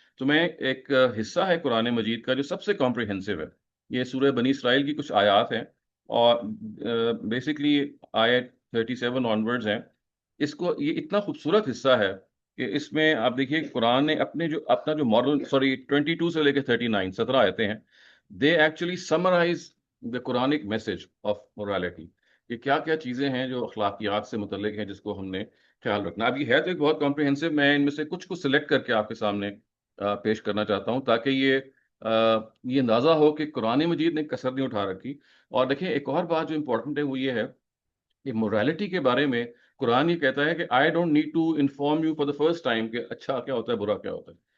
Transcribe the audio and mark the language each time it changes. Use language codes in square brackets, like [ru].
[ur] تو میں ایک حصہ ہے قرآن مجید کا جو سب سے کمپریہنسو ہے. یہ سورہ بنی اسرائیل کی کچھ آیات ہیں اور بیسکلی آیت 37 آنورڈز ہیں. اس کو یہ اتنا خوبصورت حصہ ہے کہ اس میں آپ دیکھیے قرآن نے اپنا جو مورل 22 سے لے کے 39 17 آیتیں ہیں. [en] They actually summarize the Quranic message of morality. [ur] یہ کیا کیا چیزیں ہیں جو اخلاقیات سے متعلق ہیں جس کو ہم نے خیال رکھنا. اب یہ ہے تو ایک بہت کمپریہنسو. میں ان میں سے کچھ کو سلیکٹ کر کے آپ کے سامنے پیش کرنا چاہتا ہوں تاکہ یہ اندازہ ہو کہ قرآن مجید نے کسر نہیں اٹھا رکھی. اور دیکھیں ایک اور بات جو امپورٹنٹ ہے وہ یہ ہے کہ مورالٹی کے بارے میں قرآن یہ کہتا ہے کہ [en] I don't need to inform you for the first time [ur] کہ اچھا کیا ہوتا ہے، برا کیا ہوتا ہے.